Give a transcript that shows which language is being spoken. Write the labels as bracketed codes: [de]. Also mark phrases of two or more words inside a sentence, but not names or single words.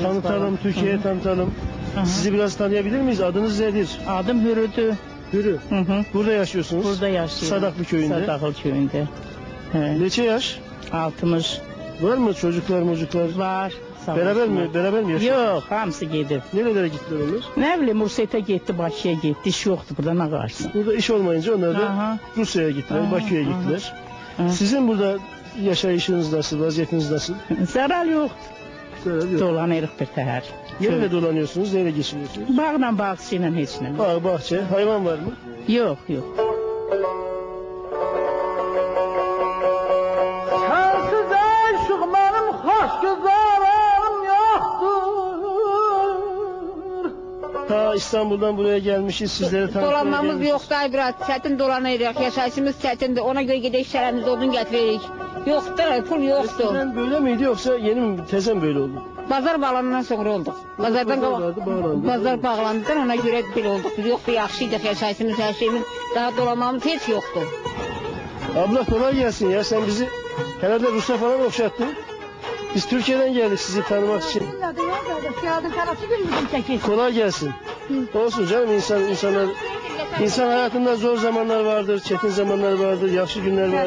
[tr] tanıtalım, Türkiye'ye tanıtalım. Hı hı. Sizi biraz tanıyabilir miyiz? Adınız nedir? Adım Hürüdü. Hürü. Hı hı. Burada yaşıyorsunuz. Burada yaşıyorum. Sadaklı köyünde. Sadaklı köyünde. He. [az] Neçe yaş? 60 [tr] Var mı çocuklar? [az] var. Sağ [tr] Beraber [az] olsunlar. [tr] mi? Beraber mi yaşıyorsunuz? [az] Yox, hamısı gedib. [tr] Nerelere gittiler onlar? [az] Nə bilim, Rusiya getdi, Bakıya getdi. İş yoxdur burada, nə qarşısın? [tr] Burada iş olmayınca onlar da Aha. Rusya'ya gittiler, Aha, Bakü'ye aha. gittiler. Aha. Sizin burada yaşayışınız nasıl, vaziyetiniz nasıl? [az] Zərər yoxdur. [tr] Söyle, [az] Dolanırıq bir təhər. [tr] nereye dolanıyorsunuz, nereye geçiniyorsunuz? [az] Bağla, bağçı ilə heç nə. [tr] Bağ, bahçe, hayvan var mı? [az] Yox, yox. [tr] Sensiz aşık benim hoş güzelim yoktur. Ta İstanbul'dan buraya gelmişiz, sizleri tanıtmaya [az] Dolanmamız [tr] gelmişiz. [az] yoxdur, ay biraz çətin dolanırıq, yaşayışımız çətindir, ona göre gedək şərəmizdə odun gətiririk. Yoxdur, pul yoxdur. [tr] Eskiden böyle miydi yoksa yeni mi, tezem böyle oldu? [az] Bazar bağlanandan sonra olduq. Bazardan Bazar vardı, bağlandı. Bazar bağlandıdan ona görə belə olduq. Biz yoxdur, yaxşıydıq, yaşayışımız, hər şeyimiz, daha dolanmamız heç yoxdur. [tr] Abla kolay gelsin ya, sen bizi herhalde Rus'a falan okşattın. Biz Türkiye'den geldik sizi tanımak için. Kolay gelsin. Olsun canım, insan hayatında zor zamanlar vardır, çetin zamanlar vardır, yaxşı günler vardır.